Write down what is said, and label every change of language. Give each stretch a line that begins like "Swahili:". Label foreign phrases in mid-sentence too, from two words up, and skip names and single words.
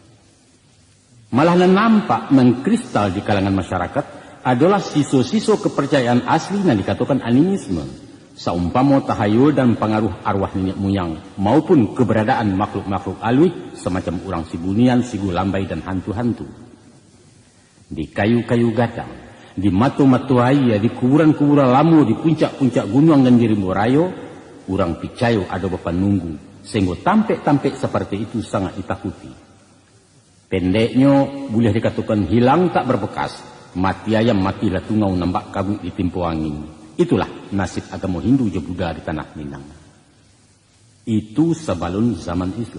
Indonesian: Malah nampak mengkristal di kalangan masyarakat adalah siso-siso kepercayaan asli yang dikatakan animisme. Saumpama tahayul dan pengaruh arwah nenek moyang maupun keberadaan makhluk-makhluk alwi semacam orang sibunian, sigu lambai, dan hantu-hantu. Di kayu-kayu gadang, di matu-matu raya, di kuburan-kuburan lamu, di puncak-puncak gunung dan di Rimbo Rayo, orang picayo ada bapak nunggu, sehingga tampek-tampek seperti itu sangat ditakuti. Pendeknya boleh dikatakan hilang tak berbekas,
Minangkabau: mati ayam mati latungau nambak kabut di timpo angin.
Indonesian: Itulah nasib agama Hindu je Buddha di tanah Minang. Itu sebelum zaman Islam.